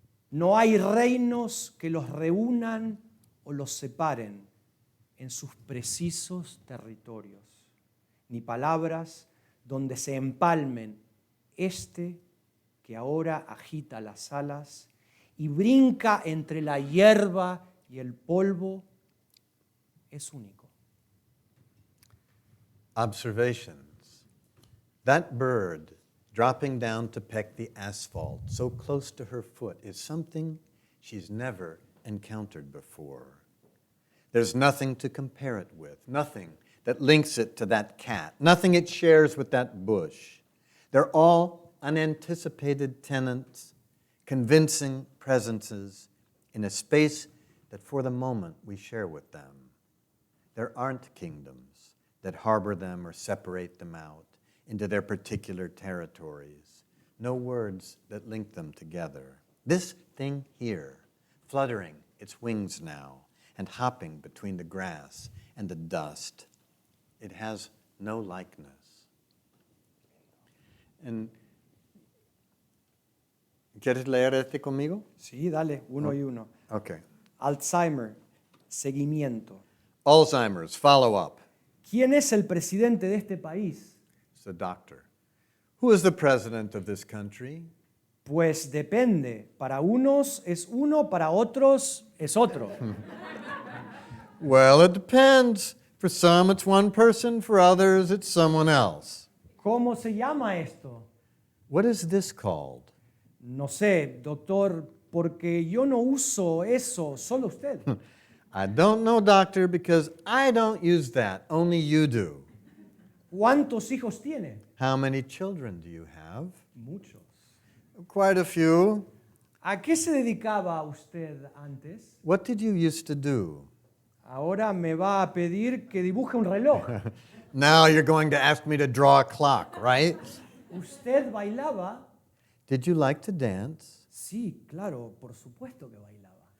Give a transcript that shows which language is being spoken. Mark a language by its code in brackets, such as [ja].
[es] No hay reinos que los reúnan o los separen en sus precisos territorios, ni palabras donde se empalmen este que ahora agita las alas y brinca entre la hierba y el polvo, es único. [en] Observations. That bird dropping down to peck the asphalt so close to her foot is something she's never encountered before. There's nothing to compare it with, nothing that links it to that cat, nothing it shares with that bush. They're all unanticipated tenants, convincing presences in a space that for the moment we share with them. There aren't kingdoms that harbor them or separate them out into their particular territories. No words that link them together. This thing here, fluttering its wings now and hopping between the grass and the dust, it has no likeness. And [es] ¿quieres leer este conmigo? Sí, dale, uno y uno. [en] Okay. [es] Alzheimer, seguimiento. [en] Alzheimer's, follow up. [es] ¿Quién es el presidente de este país? [en] It's the doctor. Who is the president of this country? [es] Pues depende. Para unos es uno, para otros es otro. [en] Well, it depends. For some, it's one person. For others, it's someone else. [es] ¿Cómo se llama esto? [en] What is this called? [es] No sé, doctor, porque yo no uso eso, solo usted. [en] I don't know, doctor, because I don't use that. Only you do. [es] ¿Cuántos hijos tiene? [en] How many children do you have? [es] Muchos. [en] Quite a few. [es] ¿A qué se dedicaba usted antes? [en] What did you used to do? [es] Ahora me va a pedir que dibuje un reloj. [en] Now you're going to ask me to draw a clock, right? [es] ¿Usted bailaba? [en] Did you like to dance? [es] Sí, claro, por supuesto que bailaba.